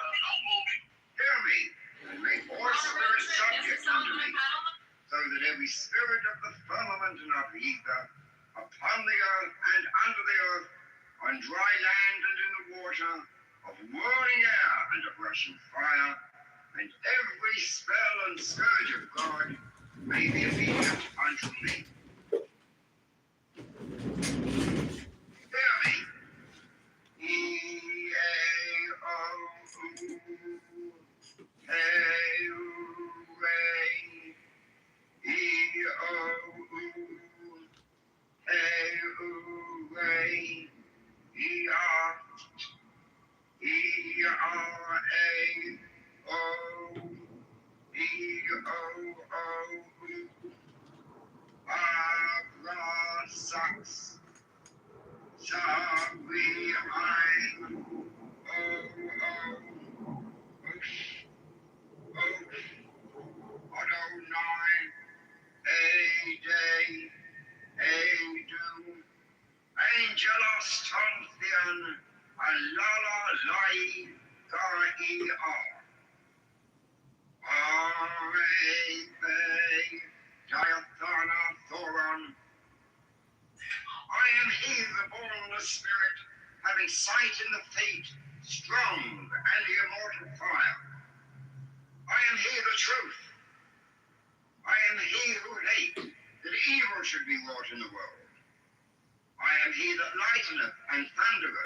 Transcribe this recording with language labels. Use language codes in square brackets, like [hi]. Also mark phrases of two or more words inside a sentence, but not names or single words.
[en] Hear me, and make all spirits subject unto me, so that every spirit of the firmament and of the ether, upon the earth and under the earth, on dry land and in the water, of whirling air and of rushing fire, and every spell and scourge of God may be obedient unto me. Hear me. E-A-O-U, E-U-A, E-O-U, E-U-A, E-R, E-R-A-O, E-O-O-U, Abrasax, Sabi-Ein, O-O, Osh, Osh, Adonai, A-Day, A-Do, Angelos Tontheon, Alala Lai, Gar-E-R, R-A-Bay, Diathana Thoron. I am he, the bornless spirit, having sight in the feet, strong and the immortal fire. I am he, the truth. I am he who hate that evil should be wrought in the world. I am he that lighteneth and thundereth.